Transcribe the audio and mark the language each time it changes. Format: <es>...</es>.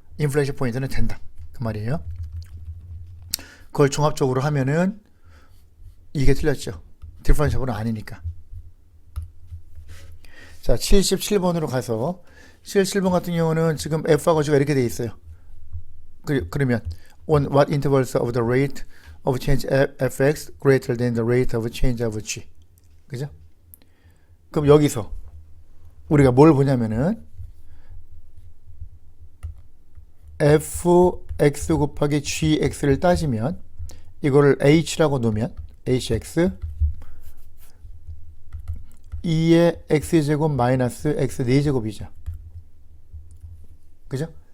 <ko>인플레이션 포인트는 된다. 그 말이에요. 그걸 종합적으로 하면은 이게 틀렸죠. 디퍼런셜은 아니니까. 자, 77번으로 가서 77번 같은 경우는 지금 f하고 g가 이렇게 돼 있어요.</ko> <en>그러면 on what intervals of the rate of change fx greater than the rate of change of g.</en> <ko>그죠? 그럼 여기서 우리가 뭘 보냐면은 fx 곱하기 gx를 따지면 이거를 h라고 놓으면 hx 2의 x제곱 마이너스 x 4제곱이죠. 그죠?</ko>